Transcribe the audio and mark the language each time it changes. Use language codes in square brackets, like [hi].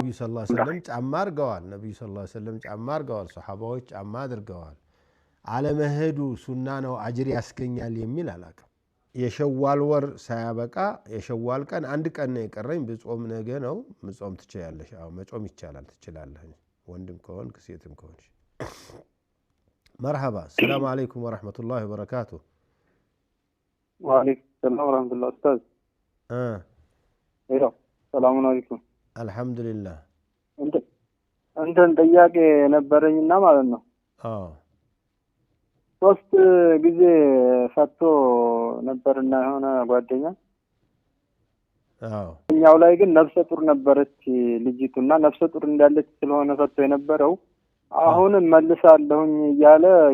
[am] ነብዩ ሰለላሁ ዐለይሂ ወሰለም ጫማ አርገዋል ነብዩ ሰለላሁ ዐለይሂ ወሰለም ጫማ አርገዋል ሱሐባዎች ጫማ አድርገዋል አለመሄዱ ሱና ነው አጅር ያስገኛል የሚል አላቀም የሸዋል ወር ሳያበቃ የሸዋል ቀን አንድ ቀን ነው የቀረኝ ብጾም ነገ ነው መጾም ትችያለሽ አዎ መጾም ይቻላል ትችላለህ ወንድም ከሆንክ ሴትም ከሆንሽ [ar] مرحبا السلام عليكم ورحمة الله وبركاته وعليكم السلام ورحمة الله أستاذ ايوه السلام عليكم الحمد لله [am] انت ጥያቄ ነበረኝና ማለት ነው ሶስት ጊዜ ፈቶ ነበርና የሆነ ጓደኛ እኛው ላይ ግን ነፍሰ ጡር ነበረች ልጅቱና ነፍሰ ጡር እንዳለች ስለሆነ ፈቶ የነበረው አሁን መልሳለሁኝ እያለ